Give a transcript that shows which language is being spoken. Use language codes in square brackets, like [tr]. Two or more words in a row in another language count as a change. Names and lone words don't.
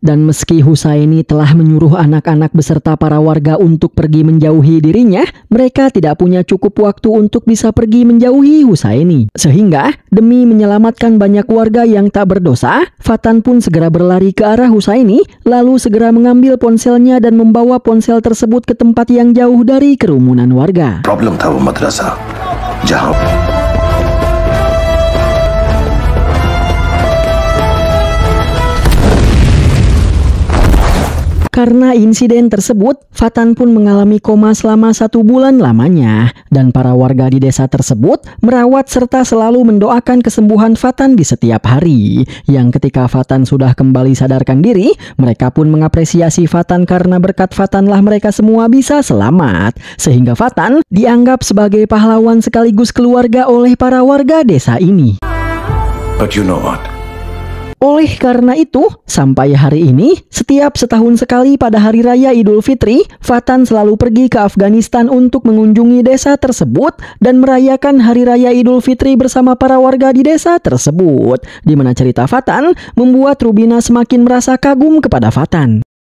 [id] Dan meski Hussaini telah menyuruh anak-anak beserta para warga untuk pergi menjauhi dirinya, mereka tidak punya cukup waktu untuk bisa pergi menjauhi Hussaini. Sehingga, demi menyelamatkan banyak warga yang tak berdosa, Fatan pun segera berlari ke arah Hussaini, lalu segera mengambil ponselnya dan membawa ponsel tersebut ke tempat yang jauh dari kerumunan warga. [hi] प्रॉब्लम था वो मदरसा जहां [id] Karena insiden tersebut, Fatan pun mengalami koma selama 1 bulan lamanya. Dan para warga di desa tersebut merawat serta selalu mendoakan kesembuhan Fatan di setiap hari. Yang ketika Fatan sudah kembali sadarkan diri, mereka pun mengapresiasi Fatan karena berkat Fatanlah mereka semua bisa selamat. Sehingga Fatan dianggap sebagai pahlawan sekaligus keluarga oleh para warga desa ini. [en] But you know what? [id] Oleh karena itu, sampai hari ini, setiap setahun sekali pada Hari Raya Idul Fitri, Fatan selalu pergi ke Afghanistan untuk mengunjungi desa tersebut dan merayakan Hari Raya Idul Fitri bersama para warga di desa tersebut. Di mana cerita Fatan membuat Rubina semakin merasa kagum kepada Fatan.